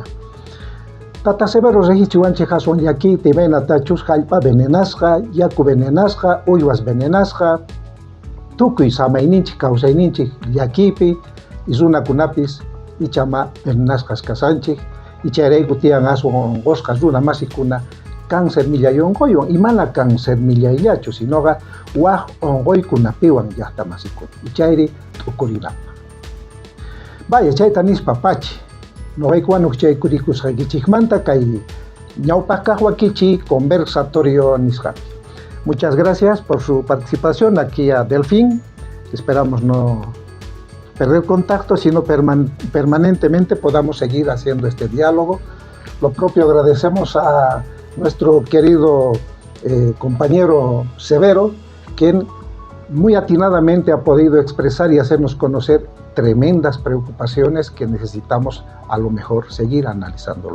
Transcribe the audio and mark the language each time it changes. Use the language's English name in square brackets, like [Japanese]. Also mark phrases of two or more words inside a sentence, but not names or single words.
[Quechua] Tata Severo regichiwanchik hasun llakiyta imaynatachus hallp'a venenasqa, yaku venenasqa, uywas venenasqa, tukuy samayninchik, kawsayninchik llakiypi y runakunapis ichama venenasqas kasanchik, y chayrayku tiyan aswan onqosqas runa masiykuna cáncer millayunquywan, y mana cáncer millayllachu, sinoqa waq onquykunapiwan llaqtamasiykuna, y chayri t'ukurinapa. Vaya, chayta nispa pachi, noqaykuwanuk chaykurikusqaykichikmanta kay ñawpaq kaq wakichiy conversatorio nisqapi. [Spanish] Muchas gracias por su participación aquí a Delfín. Esperamos no perder contacto, sino permanentemente podamos seguir haciendo este diálogo. Lo propio agradecemos a nuestro querido compañero Severo, quien muy atinadamente ha podido expresar y hacernos conocer tremendas preocupaciones que necesitamos a lo mejor seguir analizándolo.